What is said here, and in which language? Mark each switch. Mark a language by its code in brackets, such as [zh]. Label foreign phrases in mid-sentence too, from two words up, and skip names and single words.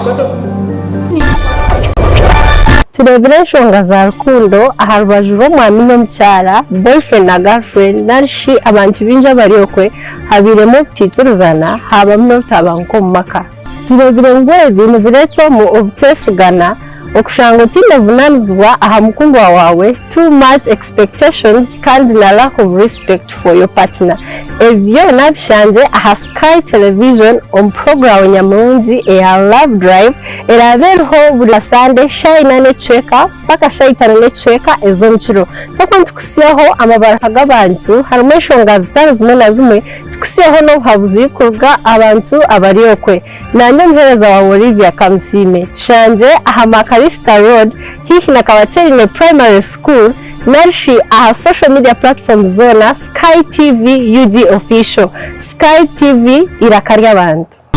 [nyn] turebere enshonga za rukundo aha rubaju rw'omwami n'omukyara boyfriend na girlfriend narishi abantu bingi abari okwe habiremu obutiikirizana habamu n'obutabanguka omu maka turebere ngu ebi nibireetwamu obuteesigana okushanga otiinevunanizibwa aha mukundwa wawe [en] too much expectations [nyn] kandi na [en] lack of respect for your partner [nyn] ebyo nabishanje aha Sky Television omu programu nyamurungi eya Love Drive erabeeriho buri Sunday shayi na n'echweka mpaka shayi 5 n'echweka ez'omukiro so tukusyaho amabaraka g'abantu harimu enshonga zitari zimwe na zimwe tukusyaho n'obuhabuzi kuruga abantu abari okwe nanye omuheereza wawe Olivia Kamusime tushanje aha Makarista Road hihi na Kabaterine Primary School narishi aha [en] social media platforms [nyn] zona Sky TV UG official Sky TV iraka ry'abantu